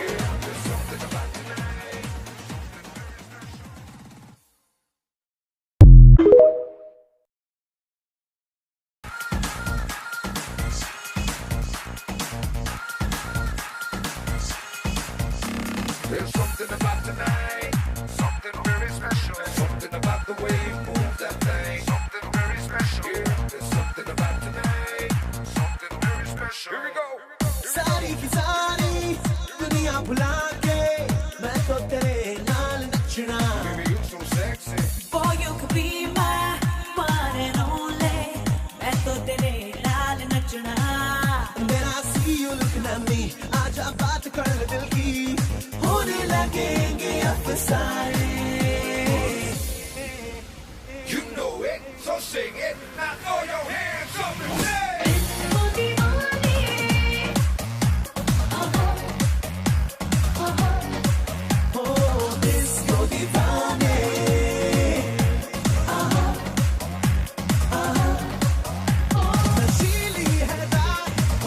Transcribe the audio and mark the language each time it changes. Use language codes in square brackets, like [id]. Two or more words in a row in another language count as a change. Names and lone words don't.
[en] Yeah, there's something about tonight, something very special. There's something about tonight, something very special. Something about the way you move that thing, something very special. Yeah, there's something about tonight, something very special. Here we go. [hi] सारी की सारी दुनिया भुला के मैं तो तेरे [pa] ਨਾਲ ਨੱਚਣਾ. [en] Baby, you so sexy. boy, you could be my one and only. [hi] मैं तो तेरे [pa] ਨਾਲ ਨੱਚਣਾ. [en] When I see you looking at me, [hi] आजा बात कर ले दिल की, होने लगेंगे अफसाने. [en] You know it, so sing it. Now throw your hands up and say. Oh, Disco Divane. [hi] नशीली है रात,